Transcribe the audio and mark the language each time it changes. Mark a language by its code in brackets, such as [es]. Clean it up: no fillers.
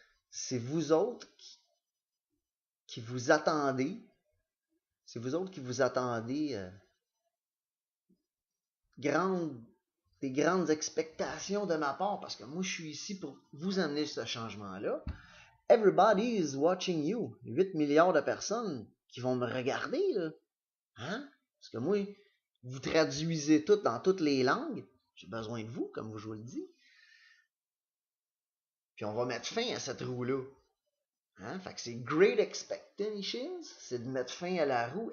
[fr] C'est vous autres qui vous attendez. C'est vous autres qui vous attendez des grandes expectations de ma part, parce que moi, je suis ici pour vous amener ce changement-là. [en] Everybody is watching you. [fr] 8 milliards de personnes qui vont me regarder, là. Hein? Parce que moi, vous traduisez tout dans toutes les langues. J'ai besoin de vous, comme je vous le dis. Puis on va mettre fin à cette roue-là. Hein? Fait que c'est Great Expectations, c'est de mettre fin à la roue.